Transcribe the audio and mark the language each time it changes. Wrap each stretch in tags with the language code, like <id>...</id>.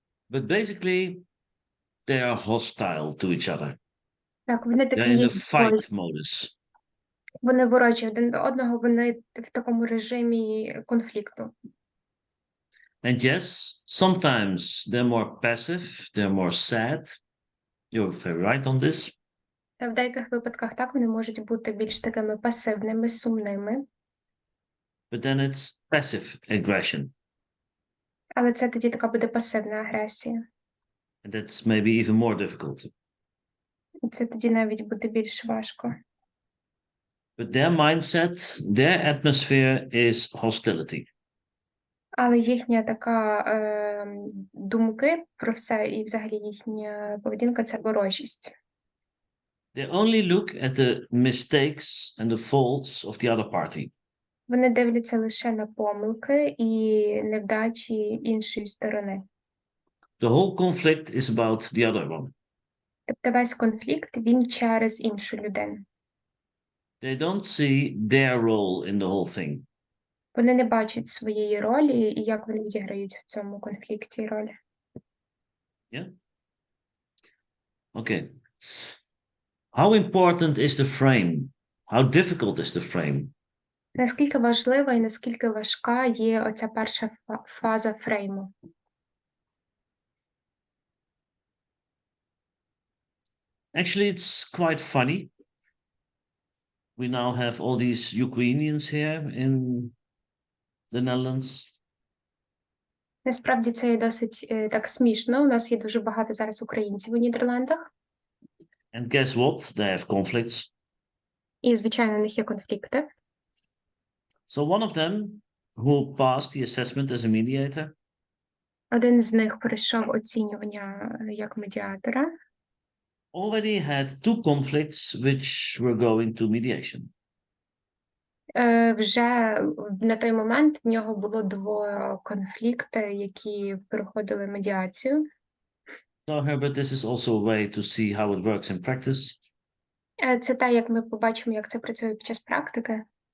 <en>but basically, they are hostile to each other.</en> <uk>Так, вони</uk> <en>They're</en> <uk>такі</uk> <en>in</en> <uk>є</uk> <en>the fight modus.</en> <uk>Вони ворожі один до одного, вони в такому режимі конфлікту.</uk> <en>And yes, sometimes they're more passive, they're more sad. You're very right on this.</en> <uk>В деяких випадках так вони можуть бути більш такими пасивними, сумними.</uk> <en>But then it's passive aggression.</en> <uk>Але це тоді така буде пасивна агресія.</uk> <en>And that's maybe even more difficult.</en> <uk>І це тоді навіть буде більш важко.</uk> <en>But their mindset, their atmosphere is hostility.</en> <uk>Але їхня така думки про все і взагалі їхня поведінка – це ворожість.</uk> <en>They only look at the mistakes and the faults of the other party.</en> <uk>Вони дивляться лише на помилки і невдачі іншої сторони.</uk> <en>The whole conflict is about the other one.</en> <uk>Тобто весь конфлікт, він через іншу людину.</uk> <en>They don't see their role in the whole thing.</en> <uk>Вони не бачать своєї ролі і як вони відіграють в цьому конфлікті ролі.</uk> <en>Yeah? Okay. How important is the frame? How difficult is the frame?</en> <uk>Наскільки важлива і наскільки важка є оця перша фаза фрейму?</uk> <en>Actually, it's quite funny. We now have all these Ukrainians here in the Netherlands.</en> <uk>Насправді це є досить так смішно. У нас є дуже багато зараз українців у Нідерландах.</uk> <en>And guess what? They have conflicts.</en> <uk>І, звичайно, у них є конфлікти.</uk> <en>So one of them who passed the assessment as a mediator</en> <uk>Один з них пройшов оцінювання як медіатора.</uk> <en>already had two conflicts which were going to mediation.</en> <uk>Вже на той момент в нього було 2 конфлікти, які проходили медіацію.</uk> <en>So Herbert, this is also a way to see how it works in practice.</en> <uk>Це те, як ми побачимо, як це працює під час практики.</uk>